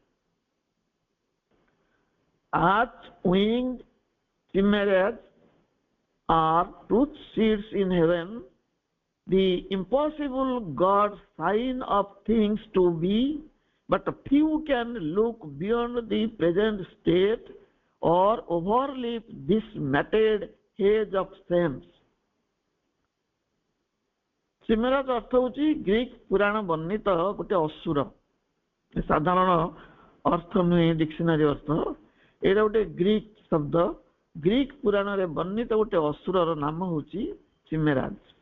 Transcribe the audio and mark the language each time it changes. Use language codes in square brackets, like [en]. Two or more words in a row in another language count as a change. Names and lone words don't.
[en] Earth-winged chimeras are truth seeds in heaven. The impossible God's sign of things to be, but few can look beyond the present state or overleap this matted haze of sense. [or] ଚିମେରାଜ ଅର୍ଥ ହେଉଛି ଗ୍ରୀକ୍ ପୁରାଣ ବର୍ଣ୍ଣିତ ଗୋଟେ ଅସୁର। ସାଧାରଣ ଅର୍ଥ ନୁହେଁ, ଡିକ୍ସନାରୀ ଅର୍ଥ। ଏଇଟା ଗୋଟେ ଗ୍ରୀକ୍ ଶବ୍ଦ। ଗ୍ରୀକ୍ ପୁରାଣରେ ବର୍ଣ୍ଣିତ ଗୋଟେ ଅସୁରର ନାମ ହେଉଛି ଚିମେରାଜ।